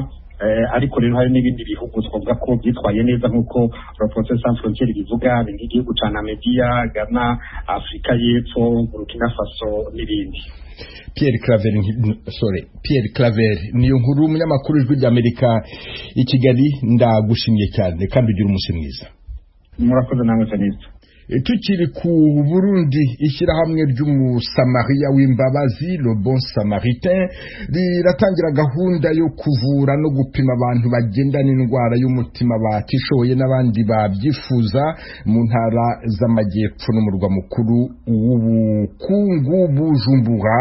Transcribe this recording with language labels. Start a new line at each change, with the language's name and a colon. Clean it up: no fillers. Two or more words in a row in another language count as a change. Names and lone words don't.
Kinyarwanda: Ariko rero hari n'ibindi bihugu twavuga ko byitwaye neza nk'uko Reporters sans frontières bivuga, nk'igihugu ca Namibia, Ghana, Afrika y'Epfo, Burkina Faso n'ibindi. Pierre Claver niyo nkuru umunyamakuru w'ijwi ry'Amerika i Kigali, ndagushimiye cyane kandi ugira umunsi mwiza. Murakoze namwe Janiste. Tukiri ku Burundi, ishyirahamwe ry'umusamariya w'imbabazi Le Bon Samaritain riratangira gahunda yo kuvura no gupima abantu bagendana indwara y'umutima batishoboye n'abandi babyifuza mu ntara z'amajyepfo n'umurwa mukuru w'ubukungu Bujumbura.